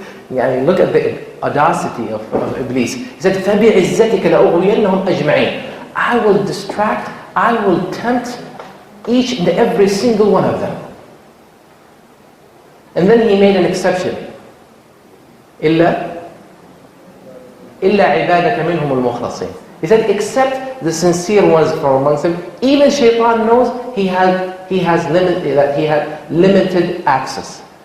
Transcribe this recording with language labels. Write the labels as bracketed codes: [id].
[en] يعني look at the audacity of Iblis. He said, [ar] فَبِعِزَّتِكَ لَأُغْوِيَنَّهُمْ أَجْمَعِينَ. [en] I will distract, I will tempt each and every single one of them. And then he made an exception. [ar] إِلَّا عِبَادَكَ مِنْهُمُ الْمُخْلَصِينَ. [en] He said, except the sincere ones from amongst them. Even Shaitan knows he has limited access.